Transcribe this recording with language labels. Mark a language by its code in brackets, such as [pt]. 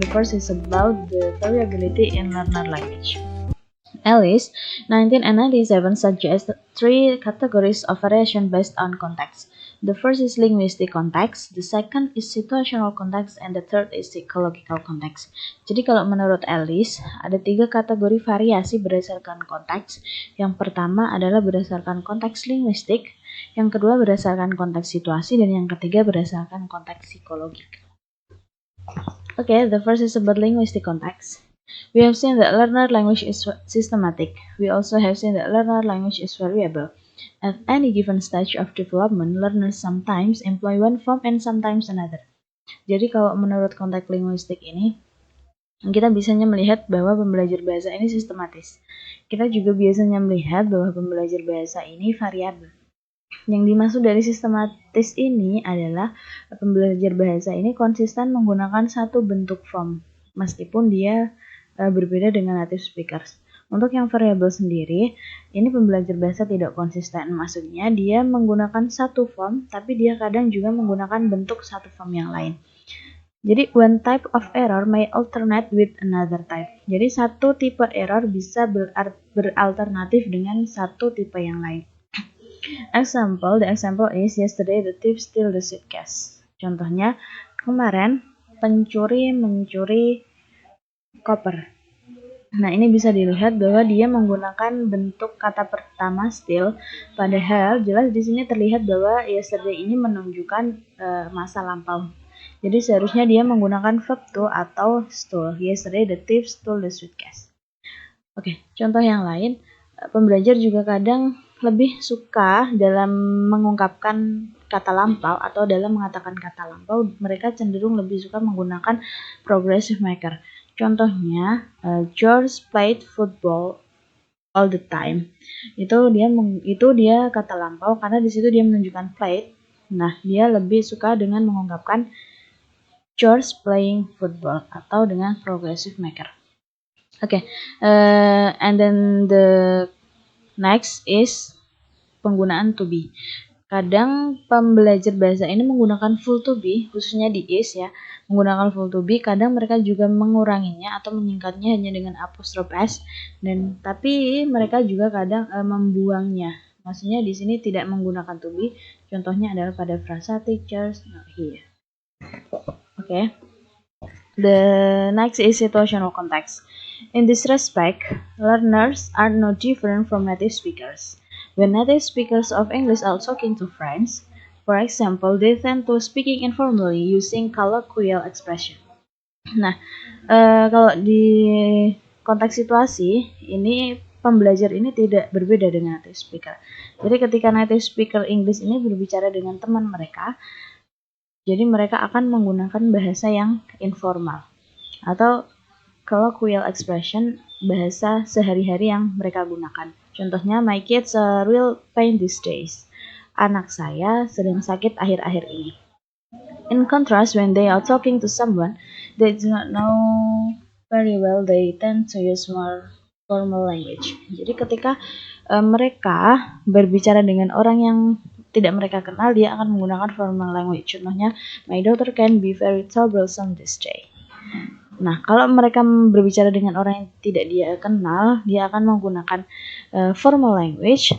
[en] The first is about the variability in learner language. Ellis, 1997 suggests three categories of variation based on context. The first is linguistic context, the second is situational context, and the third is psychological context. [id] Jadi kalau menurut Ellis, ada tiga kategori variasi berdasarkan konteks. Yang pertama adalah berdasarkan konteks linguistik, yang kedua berdasarkan konteks situasi, dan yang ketiga berdasarkan konteks psikologik. [en] Okay, the first is about linguistic context. We have seen that learner language is systematic. We also have seen that learner language is variable. At any given stage of development, learners sometimes employ one form and sometimes another. [id] Jadi kalau menurut konteks linguistik ini, kita biasanya melihat bahwa pembelajar bahasa ini sistematis. Kita juga biasanya melihat bahwa pembelajar bahasa ini variabel. Yang dimaksud dari sistematis ini adalah pembelajar bahasa ini konsisten menggunakan satu bentuk form, meskipun dia berbeda dengan native speakers. Untuk yang variabel sendiri, ini pembelajar bahasa tidak konsisten. Maksudnya dia menggunakan satu form, tapi dia kadang juga menggunakan bentuk satu form yang lain. [en] Jadi one type of error may alternate with another type. [id] Jadi satu tipe error bisa beralternatif dengan satu tipe yang lain. [en] The example is yesterday the thief steal the suitcase. [id] Contohnya, kemarin pencuri mencuri koper. Nah, ini bisa dilihat bahwa dia menggunakan bentuk kata pertama steal, padahal jelas di sini terlihat bahwa yesterday ini menunjukkan masa lampau. Jadi seharusnya dia menggunakan verb to atau stole. [en] Yesterday the thief stole the suitcase. [id] Oke, contoh yang lain, pembelajar juga kadang lebih suka dalam mengungkapkan kata lampau atau dalam mengatakan kata lampau, mereka cenderung lebih suka menggunakan progressive maker. [en] Contohnya, George played football all the time. [id] Itu dia kata lampau karena di situ dia menunjukkan played. Nah, dia lebih suka dengan mengungkapkan [en] George playing football [id] atau dengan progressive maker. [en] Okay, and then the next is penggunaan to be. [id] Kadang pembelajar bahasa ini menggunakan full to be, khususnya di is ya, menggunakan full to be. Kadang mereka juga menguranginya atau menyingkatnya hanya dengan apostrophe s, dan tapi mereka juga kadang membuangnya. Maksudnya di sini tidak menggunakan to be. Contohnya adalah pada frasa [en] teachers not here. Okay. The next is situational context. In this respect, learners are no different from native speakers. When native speakers of English are talking to friends, for example, they tend to speaking informally using colloquial expression. [id] Nah, kalau di konteks situasi, ini pembelajar ini tidak berbeda dengan native speaker. Jadi ketika native speaker English ini berbicara dengan teman mereka, jadi mereka akan menggunakan bahasa yang informal atau colloquial expression, bahasa sehari-hari yang mereka gunakan. [en] Contohnya, my kids are real pain these days. [id] Anak saya sedang sakit akhir-akhir ini. [en] In contrast, when they are talking to someone they do not know very well, they tend to use more formal language. [id] Jadi ketika mereka berbicara dengan orang yang tidak mereka kenal, dia akan menggunakan formal language. [en] Contohnya, my daughter can be very troublesome this day. [id] Nah, kalau mereka berbicara dengan orang yang tidak dia kenal, dia akan menggunakan formal language.